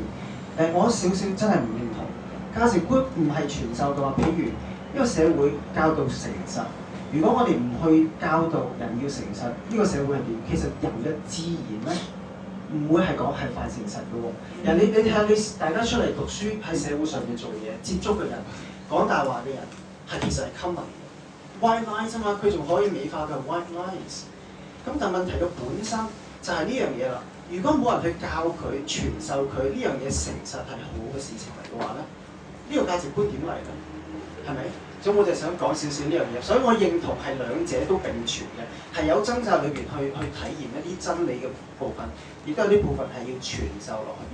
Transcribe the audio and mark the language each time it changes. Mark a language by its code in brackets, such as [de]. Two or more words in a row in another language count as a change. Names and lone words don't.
[yue] 我少少真係唔認同價值觀唔係傳授嘅話，譬如呢個社會教導誠實。如果我哋唔去教導人要誠實，呢個社會係點？其實人嘅自然咧，唔會係講係快誠實嘅喎。人你睇下大家出嚟讀書喺社會上面做嘢，接觸嘅人講大話嘅人係其實係 [en] common white lies [yue] 啊嘛，佢仲可以美化嘅 [en] white lies。 [yue] 咁但問題嘅本身就係呢樣嘢啦。如果冇人去教佢、傳授佢呢樣嘢誠實係好嘅事情嚟嘅話咧， 呢個價值觀點嚟咧？係咪？所以我就想講少少呢樣嘢，所以我認同係兩者都並存嘅，係有掙扎裏邊去體驗一啲真理嘅部分，亦都有啲部分係要傳授落去。